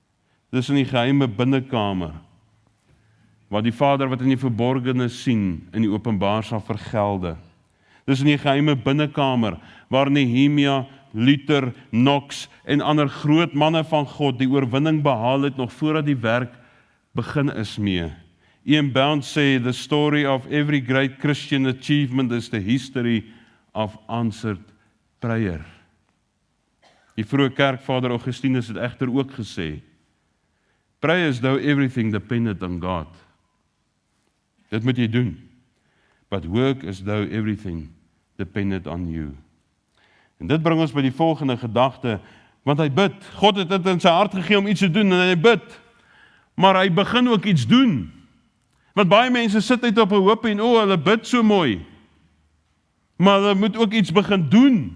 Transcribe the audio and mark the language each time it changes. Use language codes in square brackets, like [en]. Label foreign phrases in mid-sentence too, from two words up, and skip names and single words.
[af] Dis in die geheime binnekamer waar die Vader wat in die verborgene sien, in die openbaar sal vergelde. Dis in die geheime binnekamer, waar Nehemia, Luther, Knox en ander groot manne van God die oorwinning behaal het, nog voordat die werk begin is mee. Ian Bound sê, [en] the story of every great Christian achievement is the history of answered prayer. [af] Die vroeë kerkvader Augustinus het egter ook gesê, [en] pray as though everything depended on God. [af] Dit moet jy doen. [en] But work as though everything depended on you. [af] En dit bring ons by die volgende gedagte, want hy bid. God het dit in sy hart gegee om iets te doen en hy bid. Maar hy begin ook iets doen. Want baie mense sit net op 'n hoop en hulle bid so mooi. Maar hulle moet ook iets begin doen.